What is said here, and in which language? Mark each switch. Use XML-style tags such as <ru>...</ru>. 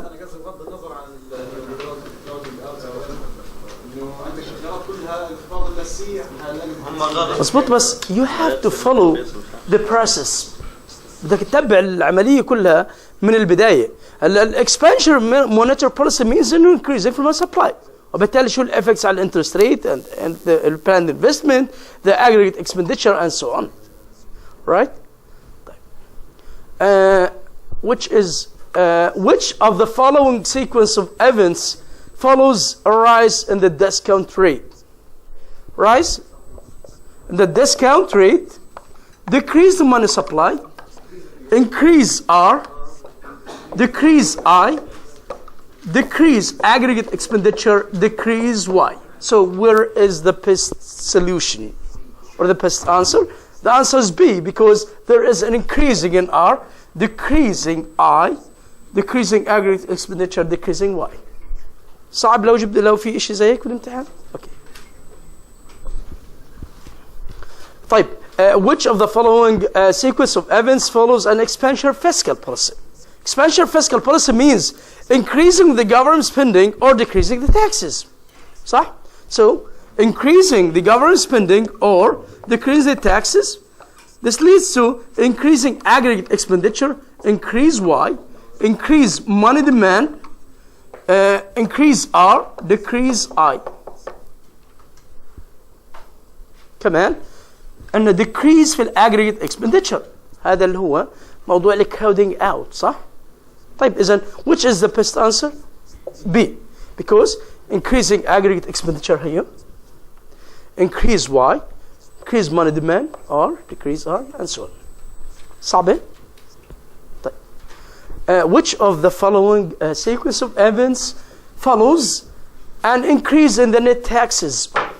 <ar>أنا قصدي بغض النظر عن crowding out إنه عندك الخيارات كلها الخطاب الأساسية مظبوط، بس</ar> <en>you have to follow the process.</en> <ar>بدك تتبع العملية كلها من البداية.</ar> <en>ال expansion monetary policy means إنه increasing from supply.</en> <ar>وبالتالي شو</ar> <en>الeffects على الانترست rate and the planned investment, the aggregate expenditure and so on, right? Which of the following sequence of events follows a rise in the discount rate? Rise in the discount rate, decrease the money supply, increase R, decrease I, decrease aggregate expenditure, decrease Y. So where is the best solution or the best answer? The answer is B, because there is an increasing in R, decreasing I, decreasing aggregate expenditure, decreasing Y.</en> <ar>صعب لو في شيء زي هيك بالامتحان؟ اوكي.</ar> <en>طيب which of the following sequence of events follows an expansionary fiscal policy? Expansionary fiscal policy means increasing the government spending or decreasing the taxes.</en> <ar>صح?</ar> <en>So increasing the government spending or decreasing the taxes. This leads to increasing aggregate expenditure, increase Y, increase money demand, increase R, decrease I.</en> <ar>كمان أن decrease في aggregate expenditure. هذا اللي هو موضوع ال crowding out. صح؟ طيب إذن</ar> <en>which is the best answer? B, because increasing aggregate expenditure here, increase Y, increase money demand, or decrease R, and so on.</en> <ar>صعبة؟ طيب</ar> <en>which of the following sequence of events follows an increase in the net taxes?</en>